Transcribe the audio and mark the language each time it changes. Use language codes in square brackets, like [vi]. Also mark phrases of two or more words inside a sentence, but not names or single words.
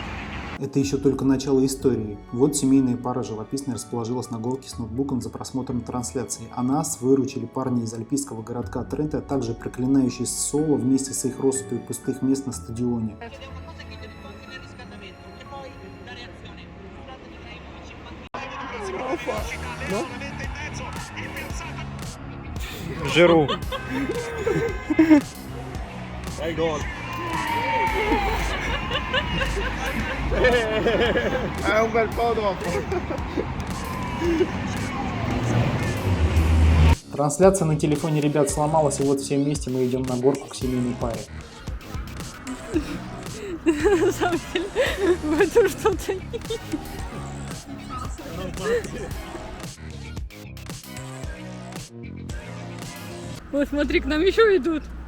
[ru] Это еще только начало истории. Вот семейная пара живописно расположилась на горке с ноутбуком за просмотром трансляции, а нас выручили парни из альпийского городка Тренто, а также проклинающие Сассуоло вместе с их россыпью пустых мест на стадионе. Жиру. [it] È un bel po' dopo. [ru] Трансляция на телефоне ребят сломалась, и вот все вместе мы идем на горку к семейной паре. На самом деле, в этом что-то нет. Вот смотри, к нам еще идут.